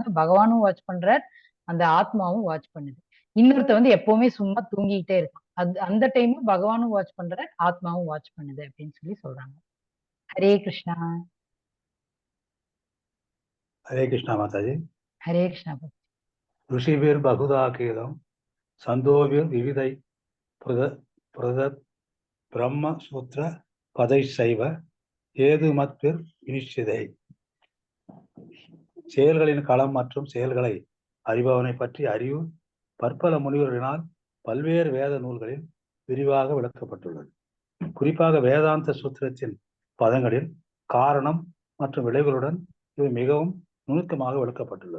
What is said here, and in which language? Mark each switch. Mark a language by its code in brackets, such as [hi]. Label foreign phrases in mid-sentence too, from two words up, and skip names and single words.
[ta] பகவானும் வாட்ச் பண்றார், அந்த ஆத்மாவும் வாட்ச் பண்ணுது. இன்னொருத்த வந்து எப்பவுமே சும்மா தூங்கிட்டே இருக்கான். அந்த டைம் பகவானும் வாட்ச் பண்றார், ஆத்மாவும் வாட்ச் பண்ணுது அப்படின்னு சொல்லி சொல்றாங்க. ஹரே கிருஷ்ணா. ஹரே கிருஷ்ணா மாதாஜி. ஹரே கிருஷ்ணா. [sa] ऋषिभिर् बहुधा कीलं छन्दोभिर् विविधै पृथक् ब्रह्म सूत्र पदैश्चैव हेतुमद्भिर् विनिश्चितैः. [ta] செயல்களின் களம் மற்றும் செயல்களை அறிபவனை பற்றி அறிவு பற்பல முனிவர்களினால் பல்வேறு வேத நூல்களில் விரிவாக விளக்கப்பட்டுள்ளது. குறிப்பாக வேதாந்த சூத்திரத்தின் பதங்களில் காரணம் மற்றும் விளைவுகளுடன் இது மிகவும் நுணுக்கமாக விளக்கப்பட்டுள்ளது.